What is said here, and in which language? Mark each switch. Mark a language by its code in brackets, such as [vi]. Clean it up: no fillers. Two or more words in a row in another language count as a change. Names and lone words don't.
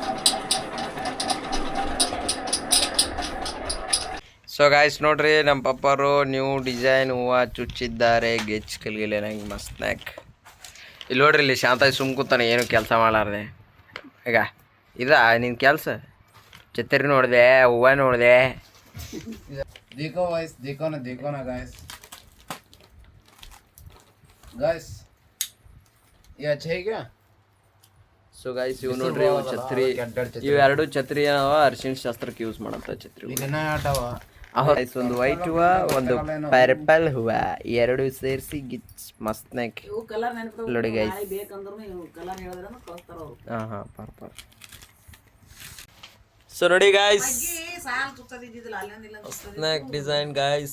[en] so guys [kn] ನೋಡ್ರಿ, ನಮ್ಮ ಪಪ್ಪರು [en] new design [kn] ಹೂವು ಚುಚ್ಚಿದ್ದಾರೆ. ಗೆಚ್ ಕಲ್ಗಿಲ್ಲ ನಂಗೆ ಮಸ್ತ್ನಾಕ್. ಇಲ್ಲಿ ನೋಡ್ರಿ, ಇಲ್ಲಿ ಶಾಂತಾಗಿ ಸುಮ್ ಕೂತಾನೆ, ಏನು ಕೆಲಸ ಮಾಡಾರ್ದೆ. ಈಗ ನಿನ್ನ ಕೆಲಸ ಛತ್ರಿ ನೋಡಿದೆ, ಹೂವು ನೋಡಿದೆ. [hi] देखो गाइस, देखो ना गाइस. गाइस ये अच्छा है क्या? [en] so guys, [kn] ಇವು ನೋಡ್ರಿ, ಇವು ಛತ್ರಿ, ಇವು 2 ಛತ್ರಿ ಅರಿಶಿಣ ಶಾಸ್ತ್ರಕ್ಕೆ ಯೂಸ್ ಮಾಡಂತ ಛತ್ರಿ. ಒಂದು ವೈಟ್ ಹೂವ, ಒಂದು ಪರ್ಪಲ್ ಹೂವ, 2 ಸೇರಿಸಿ ಗಿಚ್ ಮಸ್ತ್ನಾಕ್ ನೋಡಿ ಗೈಸ್. ಹಾಂ ಪರ್ಪಲ್. ಸೊ ನೋಡಿ ಗಾಯ್ಸ್, ಮಸ್ತ್ನಾಕ್ [en] design guys.